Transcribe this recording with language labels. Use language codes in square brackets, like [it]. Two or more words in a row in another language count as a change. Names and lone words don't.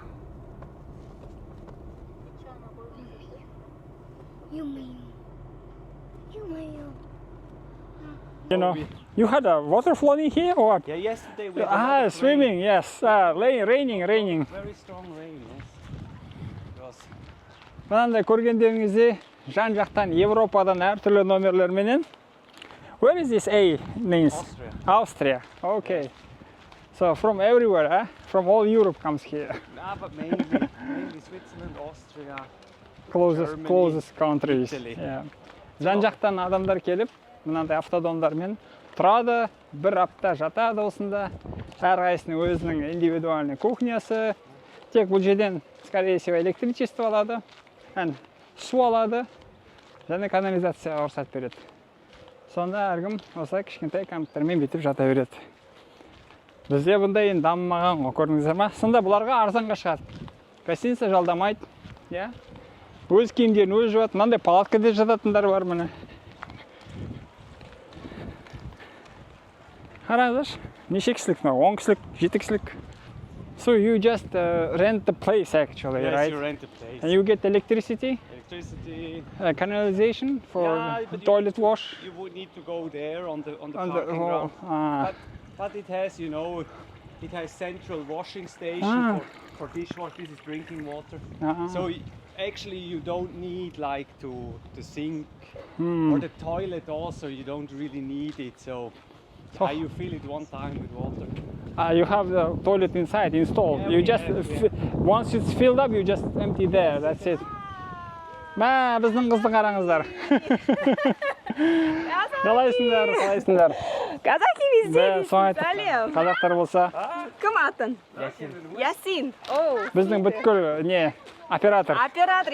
[en] You know, you had a water flowing here or what? Yeah, yesterday we had a lot of Swimming, yes. Raining. rain. Very strong rain, yes. It was. [kk] Мынандай көргендеріңізде жан-жақтан Европадан әртүрлі номерлерменен. [en] Where is this A means? Austria. Okay. So from everywhere, eh? From all Europe comes here. Nah, but mainly Switzerland, Austria. Germany, Closest countries. Italy. Yeah. [kk] Жан-жақтан адамдар келіп, мынандай автодомдармен тұрады, бір апта жатады осында. Әрқайсының өзінің индивидуальный кухнясы. Тек бұл жерден, [ru] скорее всего, [kk] электричество алады, су алады, және канализацияға рұқсат береді. Сонда әркім осылай кішкентай компьютермен бүйтіп жата береді. Бізде бұндай енді дамымаған ғой, көрдіңіздер ма? Сонда бұларға арзанға шығады. Гостиница жалдамайды, иә? Өз киімдерін өзі жуады, мынандай палаткада жататындар бар міне. Қараңыздаршы, неше кісілік, 10 кісілік, 7 кісілік. [en] So you just rent the place actually, Yes, right? you rent a place. And you get electricity, Electricity. canalization for But toilet wash. You would need to go there on the On parking the ground. But it has, it has central washing station for dishwash. This is drinking water. So actually you don't need like to sink or the toilet also. You don't really need it. So you fill it one time with water. You have the toilet inside installed. Yeah, You we just have, once it's filled up, you just empty there. That's it. [kk] Мә, біздің қызды қараңыздар. Қалайсыңдар? [ru] Казахи везде. [kk] Сәлем. Қазақтар болса. Кім атын? Ясин. Біздің бүткіл оператор. Оператор.